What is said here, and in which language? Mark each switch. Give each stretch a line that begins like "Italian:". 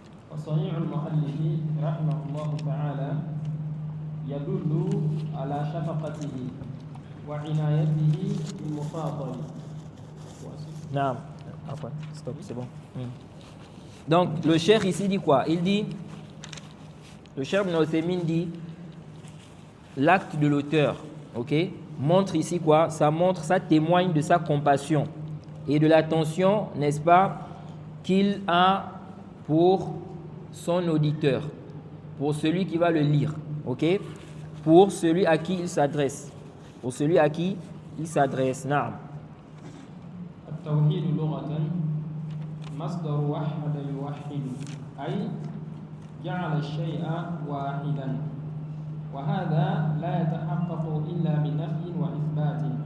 Arabic: وصنيع المؤلف رحمه الله تعالى يدل على شفقته وعنايته بالمفاضل.
French: Non, après, stop, c'est bon. Donc, le cheikh ici dit quoi? Il dit, le cheikh Ibn Uthaymin dit, l'acte de l'auteur, ok, montre ici quoi? Ça montre, ça témoigne de sa compassion et de l'attention, n'est-ce pas, qu'il a pour son auditeur, pour celui qui va le lire, ok, pour celui à qui il s'adresse, pour celui à qui il s'adresse.
Arabic: Naam. التوحيد لغة مصدر وحد يوحد أي جعل الشيء واحدا، وهذا لا يتحقق إلا بنفي وإثبات.